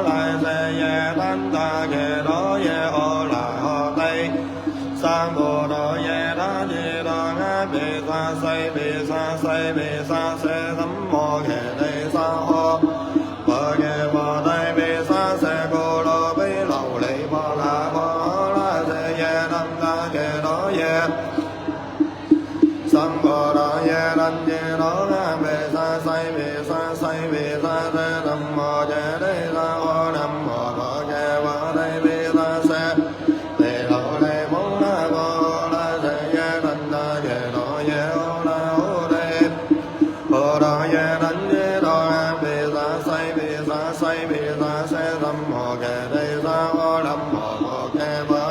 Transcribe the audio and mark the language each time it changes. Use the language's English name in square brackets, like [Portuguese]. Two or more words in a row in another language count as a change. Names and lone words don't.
[Chinese] 賴舍耶怛他伽多耶阿賴呵帝三菩提耶他智多阿毗沙世毗沙世毗沙舍三摩伽帝沙呵波伽梵帝毗沙舍故羅比琉璃波那波阿賴舍耶怛他伽多耶三菩提耶他智多阿毗沙世毗 [Vietnamese] sa sai vi sa se nam mô che đế sa ho nam mô bồ che va đế vi sa se đề lộ đề mong la bồ la se ye đan đa ye đô ye ô la ô đề ô đô ye đan ye đô vi sa se nam mô che đế sa ho nam mô bồ che va